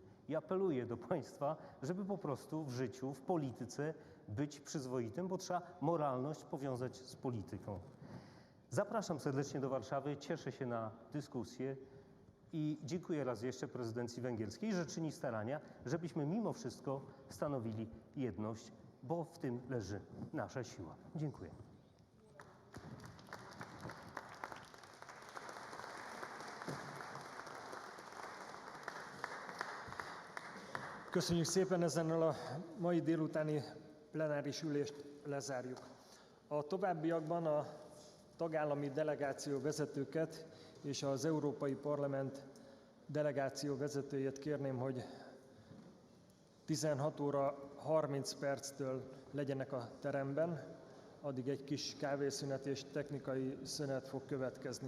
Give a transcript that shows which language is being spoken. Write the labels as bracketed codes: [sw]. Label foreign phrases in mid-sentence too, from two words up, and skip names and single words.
[pl] I apeluję do Państwa, żeby po prostu w życiu, w polityce być przyzwoitym, bo trzeba moralność powiązać z polityką. Zapraszam serdecznie do Warszawy, cieszę się na dyskusję i dziękuję raz jeszcze prezydencji węgierskiej, że czyni starania, żebyśmy mimo wszystko stanowili jedność, bo w tym leży nasza siła. Dziękuję. [hu] Köszönjük szépen, ezennel a mai délutáni plenáris ülést lezárjuk. A továbbiakban a tagállami delegáció vezetőket és az Európai Parlament delegáció vezetőjét kérném, hogy 16 óra 30 perctől legyenek a teremben, addig egy kis kávészünet és technikai szünet fog következni.